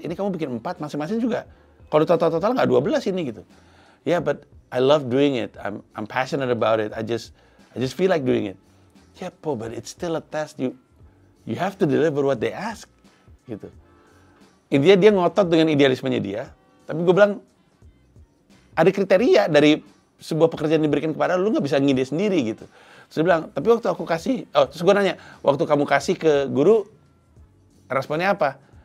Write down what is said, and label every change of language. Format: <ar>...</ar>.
<id>Ini kamu bikin 4 masing-masing juga. Kalau total nggak 12 ini gitu.</id> <en>Yeah, but I love doing it. I'm passionate about it. I just feel like doing it. Yeah, Po, but it's still a test. You have to deliver what they ask.</en> <id>Gitu. Intinya dia ngotot dengan idealismenya dia. Tapi gue bilang, ada kriteria dari sebuah pekerjaan diberikan kepada lu, nggak bisa ngide sendiri gitu. Terus dia bilang, tapi waktu aku kasih, terus gue nanya, waktu kamu kasih ke guru, responnya apa?</id>